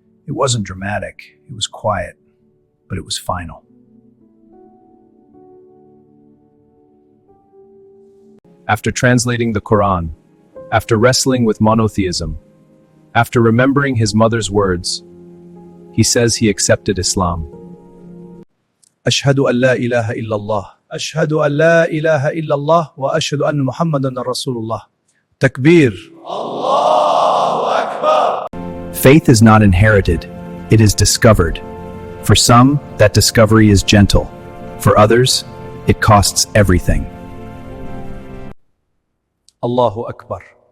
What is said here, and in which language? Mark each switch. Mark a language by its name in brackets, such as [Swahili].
[English] It wasn't dramatic, it was quiet, but it was final. After translating the Quran, after wrestling with monotheism, after remembering his mother's words, he says he accepted Islam. [Arabic] أشهد أن لا إله إلا الله أشهد أن لا إله إلا الله وأشهد أن محمدا رسول الله تكبير. [English] Faith is not inherited, it is discovered. For some, that discovery is gentle. For others, it costs everything. [Arabic] Allahu Akbar.